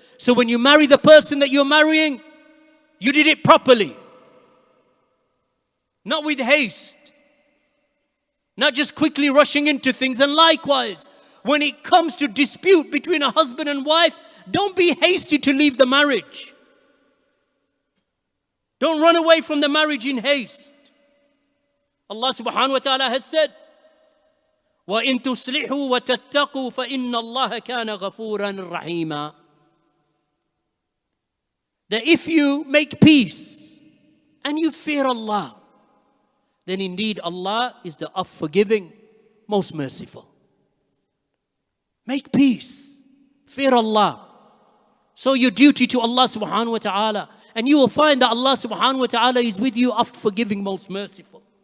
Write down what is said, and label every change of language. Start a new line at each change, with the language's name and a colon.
English: So when you marry the person that you're marrying, you did it properly, not with haste. Not just quickly rushing into things. And likewise, when it comes to dispute between a husband and wife, don't be hasty to leave the marriage. Don't run away from the marriage in haste. Allah subhanahu wa ta'ala has said,
Arabic: وَإِن تُصْلِحُوا وَتَتَّقُوا فَإِنَّ اللَّهَ كَانَ غَفُورًا رَحِيمًا.
English: That if you make peace and you fear Allah, then indeed Allah is the forgiving, most merciful. Make peace, fear Allah. So your duty to Allah subhanahu wa ta'ala, and you will find that Allah subhanahu wa ta'ala is with you, oft forgiving, most merciful.